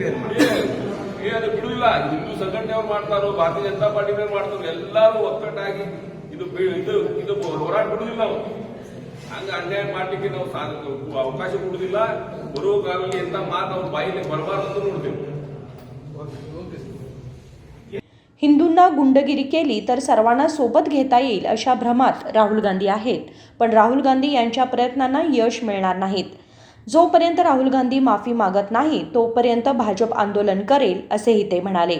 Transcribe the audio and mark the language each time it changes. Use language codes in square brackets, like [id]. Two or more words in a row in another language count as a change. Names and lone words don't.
[kn] ಅದು ಬಿಡುದಿಲ್ಲ. ಹಿಂದೂ ಸಂಘಟನೆಯವ್ರು ಮಾಡ್ತಾರೋ, ಭಾರತೀಯ ಜನತಾ ಪಾರ್ಟಿನವ್ರು ಮಾಡ್ತಾರೋ, ಎಲ್ಲರೂ ಒಕ್ಕಟ್ಟಾಗಿ ಇದು ಹೋರಾಟ ಬಿಡುದಿಲ್ಲ. ನಾವು ಹಂಗ ಅನ್ಯಾಯ ಮಾಡ್ಲಿಕ್ಕೆ ನಾವು ಅವಕಾಶ ಕೊಡುದಿಲ್ಲ. ಬರುವ ಕಾಲದಲ್ಲಿ ಎಂತ ಮಾತು ಅವ್ರ ಬಾಯಿಲೆ ಬರಬಾರ್ದು ನೋಡ್ತೇವೆ. [mr] हिंदूंना गुंडगिरी केली तर सर्वांना सोबत घेता येईल अशा भ्रमात राहुल गांधी आहेत. पण राहुल गांधी यांच्या प्रयत्नांना यश मिळणार नाहीत. जोपर्यंत राहुल गांधी माफी मागत नाही तोपर्यंत भाजप आंदोलन करेल असेही ते म्हणाले.